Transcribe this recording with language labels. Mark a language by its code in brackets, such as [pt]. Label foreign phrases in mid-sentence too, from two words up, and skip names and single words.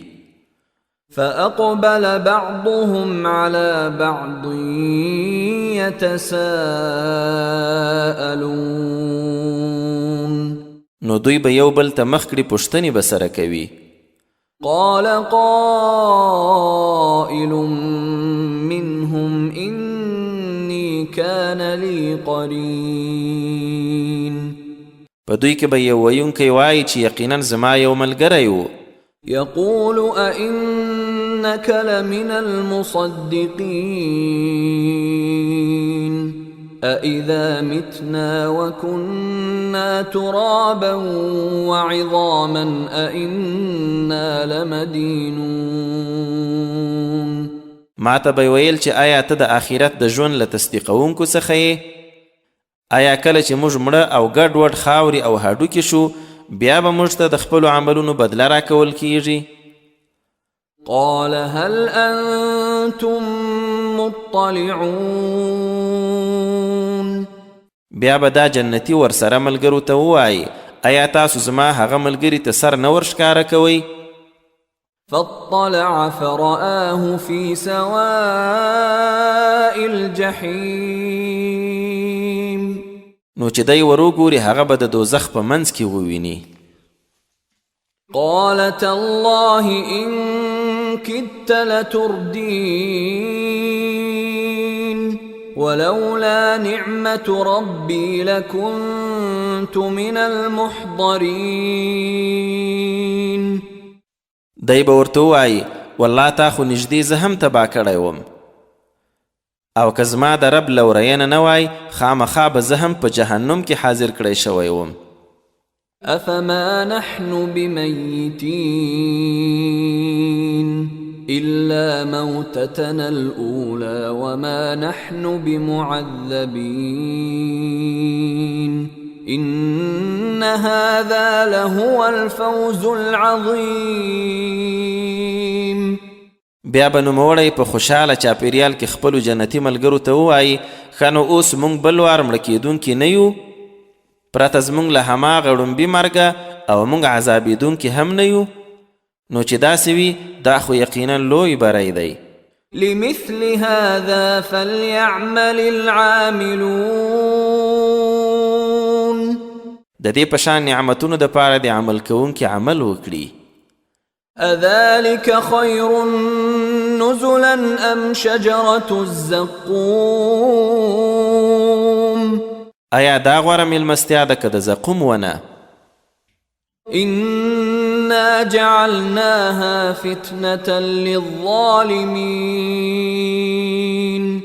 [ar] فأقبل بعضهم على بعض يتساءلون. [ps] نو دوی به یو بل ته مخ کړي پوښتنې به سره کوي. [ar] قال قائل منهم إني كان لي قرين. [ps] په دوی کې به یو ویونکی وایي چې یقینا زما یو ملګری و. [ar] يقول أئنك لمن المصدقين أإذا متنا وكنا ترابا وعظاما أإنا لمدينون. [ps] ما ته به ویل چې آیا ته د آخرت د ژوند له تصدیقونکو څخه یې؟ آیا کله چې موږ مړه او ګډ وډ خاورې او هډوکي شو بیا به موږ ته د خپلو عملونو بدله راکول کیږي؟ [ar] قال هل أنتم مطلعون. [ps] بیا به دا جنتی ورسره ملګرو ته ووایي آیا تاسو زما هغه ملګري ته سر نه ورښکاره کوئ؟ [ar] فاطلع فرآه في سواء الجحيم. [ps] نو چې دی وروګوري هغه به د دوزخ په منځ کې وویني. [ar] قال تالله إن كدت لتردين ولولا نعمة ربي لكنت من المحضرين. [ps] دی به ورته ووایي والله تا خو نږدې زه هم تباه کړی وم، او که زما د رب لورینه نه وای خامخا به زه هم په جهنم کې حاضر کړی شوی وم. [ar] أفما نحن بميتين إلا موتتنا الأولى وما نحن بمعذبين إن هذا لهو الفوز العظيم. [ps] بیا به نوموړی په خوشحاله چاپیریال کې خپلو جنتي ملګرو ته ووایي ښه نو اوس موږ بل وار مړه کیدونکي نه یو، پرته زموږ له هماغه ړومبي مرګه او موږ عذابېدونکي هم نه یو. نو چې داسې وي دا خو یقینا لوی بری دی. [ar] لمثل هذا فليعمل العاملون. [ps] د دې په شان نعمتونو دپاره د عمل کوونکي عمل وکړي. [ar] أذلك خير نزلا أم شجرة الزقوم. [ps] آیا دا غوره میلمستیا ده که د زقوم ونه؟ [ar] إنا جعلناها فتنة للظالمين.